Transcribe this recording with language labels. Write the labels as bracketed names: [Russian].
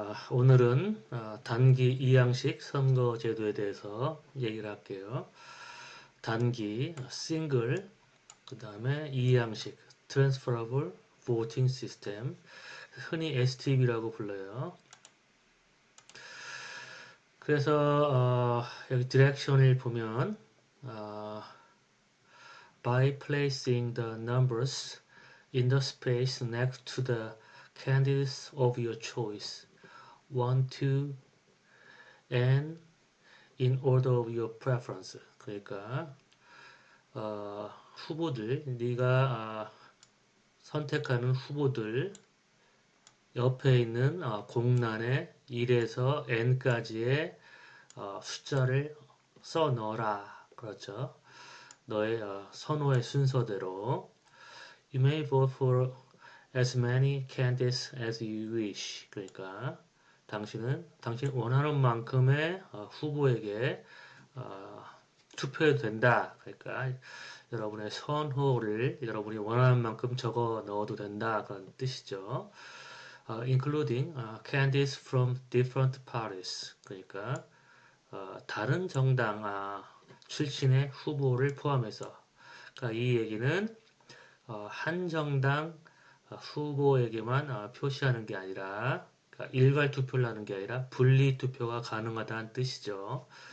[Korean] 오늘은 단기 2양식 선거제도에 대해서 얘기를 할게요. 단기 싱글, 그 다음에 2양식 Transferable Voting System, 흔히 STV라고 불러요. 그래서 여기 디렉션을 보면 [English] by placing the numbers in the space next to the candidates of your choice, 1, 2, and in order of your preference. [Korean] 그러니까 후보들, 네가 선택하는 후보들 옆에 있는 공란에 1에서 n까지의 숫자를 써 넣어라. 그렇죠. 너의 선호의 순서대로. [English] You may vote for as many candidates as you wish. [Korean] 그러니까 당신 원하는 만큼의 후보에게 투표해도 된다. 그러니까 여러분의 선호를 여러분이 원하는 만큼 적어 넣어도 된다. 그런 뜻이죠. [English] Including candidates from different parties. [Korean] 그러니까 다른 정당 출신의 후보를 포함해서. 그러니까 이 얘기는 한 정당 후보에게만 표시하는 게 아니라 그러니까 일괄 투표를 하는 게 아니라 분리 투표가 가능하다는 뜻이죠.